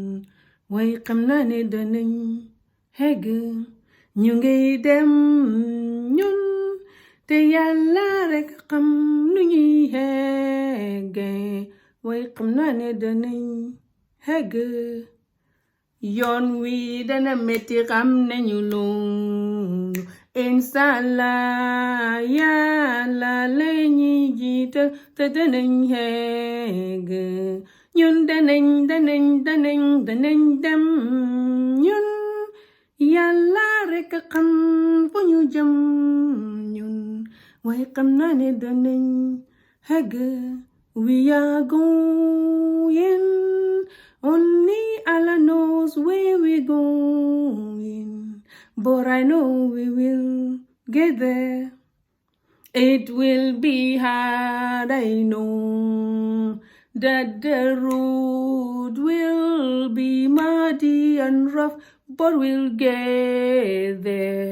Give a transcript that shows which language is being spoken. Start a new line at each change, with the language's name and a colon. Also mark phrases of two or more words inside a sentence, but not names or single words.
Wolof: way xam naa ne danañ hegg ñu ngay dem ñun te yàlla rekk a xam nu ñuy hegge way xam naa ne danañ hegg yoon wi dana metti xam nañu loolu inshallah yàlla lay ñuy jiital te danañ hegg ñun danañ dem ñun yàlla rekk a xam fu ñu jëm ñun waaye xam naa ne danañ hegg
English: we are going only Allah knows where we're going but I know we will get there. It will be hard, I know that the road will be muddy and rough, but we'll get there.